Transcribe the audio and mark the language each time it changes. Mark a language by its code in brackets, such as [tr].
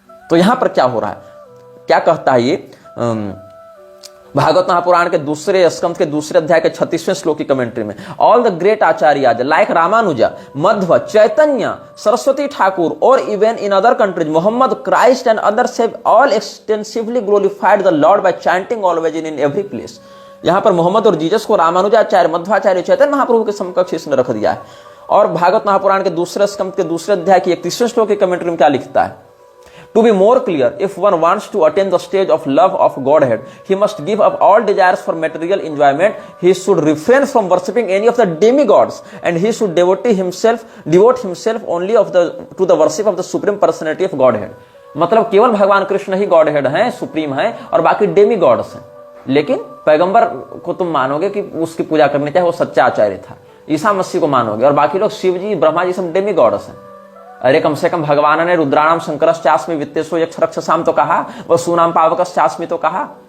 [hi] तो यहां पर क्या हो रहा है, क्या कहता है ये भागवत महापुराण के दूसरे स्कंद के दूसरे अध्याय के 36वें श्लोक की कमेंट्री में, [en] All the great acharya like Ramanuja, Madhva, Chaitanya, Saraswati Thakur और even in other countries Muhammad, Christ and others have all extensively glorified the lord by chanting always in every place. [hi] यहां पर मोहम्मद और जीसस को रामानुजाचार्य, मध्वाचार्य, चैतन्य महाप्रभु के समकक्ष इसने रख दिया है। और भागवत महापुराण के दूसरे स्कंद के दूसरे अध्याय की 31वें श्लोक की कमेंट्री में क्या लिखता है, [en] To be more clear, if one wants to attain the stage of love of Godhead, he must give up all desires for material enjoyment. He should refrain from worshipping any of the demigods, and he should devote himself only to the worship of the supreme personality of Godhead. [hi] मतलब केवल भगवान कृष्ण ही godhead हैं, supreme हैं, और बाकी demigods हैं। लेकिन पैगंबर को तुम मानोगे कि उसकी पूजा करनी चाहिए, वो सच्चा आचार्य था। ईसा मसीह को मानोगे, और बाकी लोग शिव जी, ब्रह्मा जी सब डेमीगॉड्स हैं। अरे कम से कम भगवान ने रुद्राणाम शंकरश्चास्मि वित्तेषु यक्षरक्षसाम तो कहा, वह सुनाम पावकश्चास्मि तो कहा।